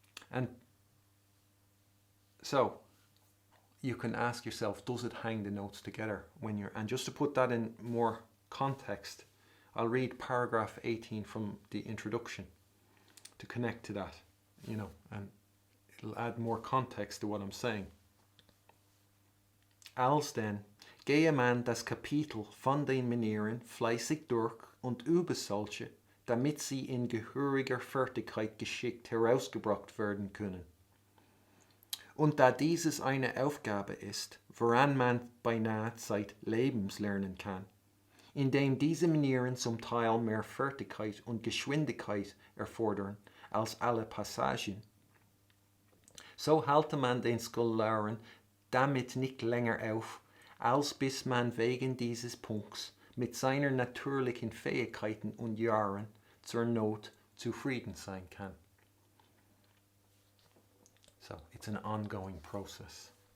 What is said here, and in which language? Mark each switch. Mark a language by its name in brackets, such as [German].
[English] And so you can ask yourself, does it hang the notes together when you're, and just to put that in more context, I'll read paragraph 18 from the introduction to connect to that, and it'll add more context to what I'm saying. [German] Als denn gehe man das Kapitel von den Manieren fleißig durch und übe solche, damit sie in gehöriger Fertigkeit geschickt herausgebracht werden können. Und da dieses eine Aufgabe ist, woran man beinahe zeitlebens lernen kann, indem diese Manieren zum Teil mehr Fertigkeit und Geschwindigkeit erfordern als alle Passagen, so halte man den Scholaren damit nicht länger auf, als bis man wegen dieses Punkts mit seiner natürlichen Fähigkeiten und Jahren zur Not zufrieden sein kann. [English] So it's an ongoing process.